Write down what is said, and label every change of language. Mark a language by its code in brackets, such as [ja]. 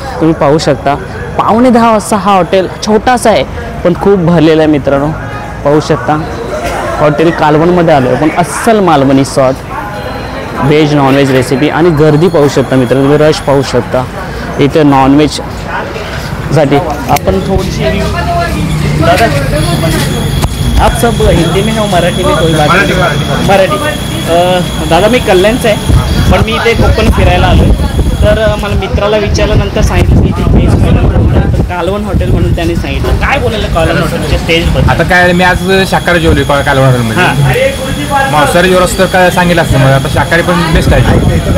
[mr] तुम्ही पाहू शकता 9:15 वाजता हा हॉटेल छोटासा आहे पण खूप भरलेलं आहे मित्रांनो. पाहू शकता हॉटेल कालवणमध्ये आलो आहे, पण अस्सल Malvani sought veg non veg recipe. आणि गर्दी पाहू शकता मित्रांनो, तुम्ही रश पाहू शकता इथे नॉनव्हेजसाठी. आपण थोडीशी [hi] दादा, आप सब हिंदी में हो मराठी में कोई बात नहीं? [mr] मराठी. दादा मी कल्याणचं आहे, पण मी इथे कोकण फिरायला आलो. तर मला मित्राला विचारल्यानंतर सांगितलं की इथे व्हेज तर कालवण हॉटेल म्हणून त्यांनी सांगितलं. काय बोलायला कालवण हॉटेलच्या स्टेजबद्दल? आता काय मी आज शाकाहारी जेवली कालवण हॉटेलमध्ये. मांसाहारी जेवण असतं काय सांगितलं असतं, मला आता शाकाहारी पण बेस्ट आहे.